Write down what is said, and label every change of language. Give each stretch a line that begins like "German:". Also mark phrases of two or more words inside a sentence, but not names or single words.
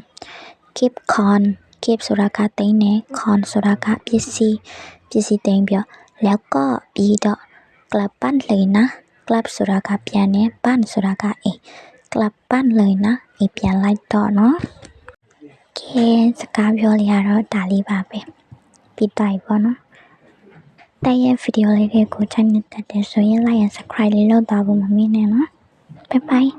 Thai: เก็บของเก็บ
Burmese: ဆိုတာကတင်နေของဆိုတာကပစ္စည်းတင်ပြီး
Thai: แล้วก็
Burmese: ပြီးတော့
Thai: กลับบ้านเลยนะกลับ
Burmese: ဆိုတာကပြန်နေบ้านဆိုတာကအိမ်
Thai: กลับบ้านเลยนะ
Burmese: အိမ်ပြန်လိုက်တော့เนาะကဲစကားပြောလေးရတော့ဒါလေးပါပဲပြီးတိုင်ပေါ့နော်တဲ့ရဲ့ဗီဒီယိုလေးတွေကိုချိုင်းနေတတ်တယ်ဆိုရင်
English: like and subscribe
Burmese: လေးလုပ်သွားဖို့မမေ့နဲ့နော်
English: bye bye